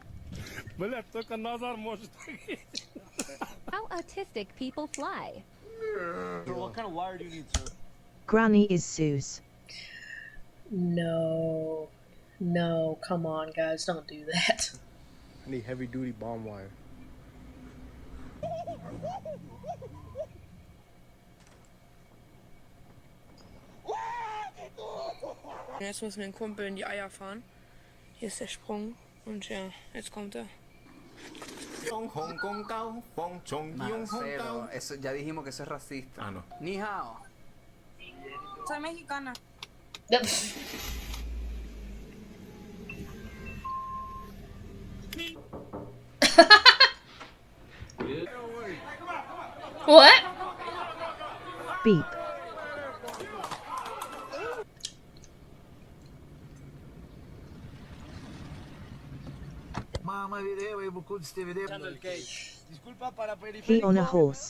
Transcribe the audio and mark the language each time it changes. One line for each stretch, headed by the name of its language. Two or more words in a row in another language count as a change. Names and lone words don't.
English: How autistic people fly. What kind of wire do you need, sir? Granny is Zeus. No. No, come on, guys, don't do that. I need heavy duty bomb wire.
German: Jetzt muss mein Kumpel in die Eier fahren. Hier ist der Sprung. Und ja, jetzt kommt er.
Spanish: Marcelo, eso, ya dijimos que eso es racista. Ah, no.
Chinese: Ni hao.
Spanish: Soy mexicana.
English: What? Beep. He on a horse.